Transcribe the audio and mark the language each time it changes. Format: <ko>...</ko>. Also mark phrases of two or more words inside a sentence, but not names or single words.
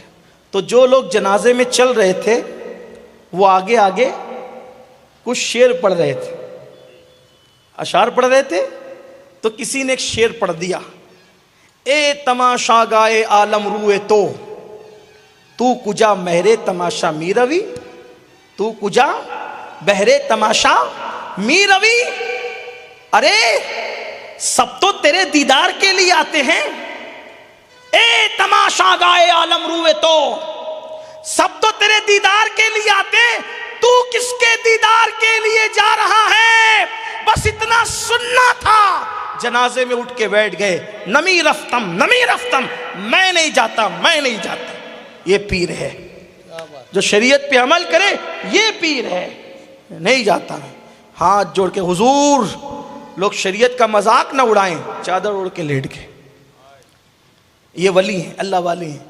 <ur>تو جو لوگ جنازے میں چل رہے تھے وہ آگے آگے کچھ شعر پڑھ رہے تھے، اشعار پڑھ رہے تھے. تو کسی نے ایک شعر پڑھ دیا،</ur> <fa>اے تماشا گائے عالم روئے تو کجا مہرے تماشا می روی، تو کجا بہرے تماشا می روی.</fa> <ur>ارے سب تو تیرے دیدار کے لیے آتے ہیں،</ur> <fa>اے تماشا گائے عالم روئے تو</fa> <ur>سب تو تیرے دیدار کے لیے آتے، تو کس کے دیدار کے لیے جا رہا ہے؟ بس اتنا سننا تھا، جنازے میں اٹھ کے بیٹھ گئے،</ur> <fa>نمی رفتم نمی رفتم،</fa> <ur>میں نہیں جاتا میں نہیں جاتا۔ یہ پیر ہے جو شریعت پہ عمل کرے، یہ پیر ہے، نہیں جاتا میں۔ ہاتھ جوڑ کے حضور، لوگ شریعت کا مذاق نہ اڑائیں، چادر اوڑھ کے لیٹ گئے۔ یہ ولی ہیں، اللہ والے ہیں۔</ur>